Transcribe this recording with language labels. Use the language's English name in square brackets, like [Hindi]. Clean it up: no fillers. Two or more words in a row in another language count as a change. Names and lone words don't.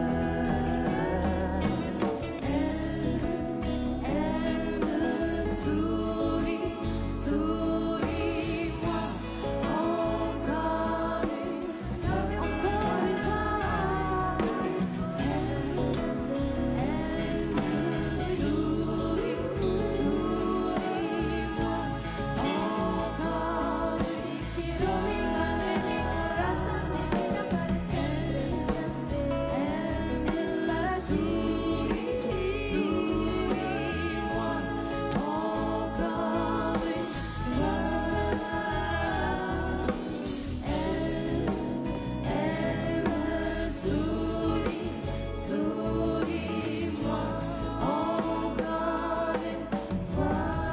[French] Elle me sourit, souris-moi encore une fois, encore une fois. Elle me sourit, souris-moi encore une fois. [Spanish] Mi corazón me mira para siempre, siempre. Estará aquí, [French] souris-moi encore une fois. Elle me sourit, souris-moi encore une fois.